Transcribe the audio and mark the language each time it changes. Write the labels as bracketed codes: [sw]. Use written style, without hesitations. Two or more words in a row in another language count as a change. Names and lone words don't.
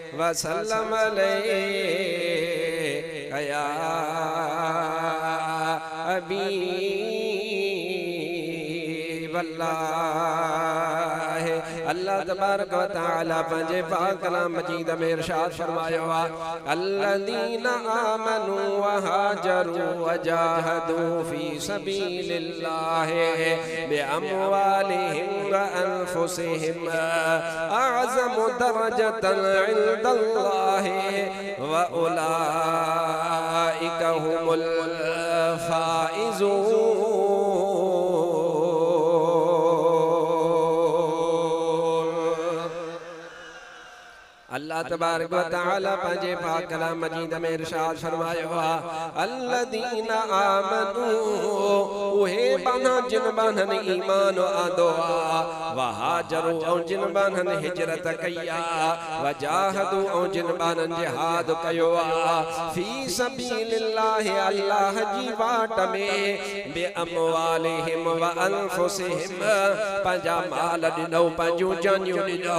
[ar] وسلم عليك يا حبيب الله. [sd] अल्लाह [ar] تبارك وتعالى [sd] पंहिंजे पाक कलाम मजीद में इरशाद फरमायो आहे [ar] الذين آمنوا وهاجروا وجاهدوا في سبيل الله بأموالهم وأنفسهم أعظم درجة عند الله وأولئك هم الفائزون. [sd] अल्लाह [ar] تبارك وتعالى [sd] पंहिंजे पाक कलाम मजीद में इरशाद फरमायो अल्लज़ीना आमनू उहे बाना जिन बानन ईमान आंदो [ar] وهاجروا [sd] ऐं जिन बानन हिजरत कया [ar] وجاهدوا [sd] ऐं जिन बानन जिहाद कयो [ar] في سبيل الله [sd] अल्लाह जी वाट में [ar] بأموالهم وأنفسهم [sd] पंहिंजा माल ॾिनो पंहिंजूं जानियूं ॾिनो।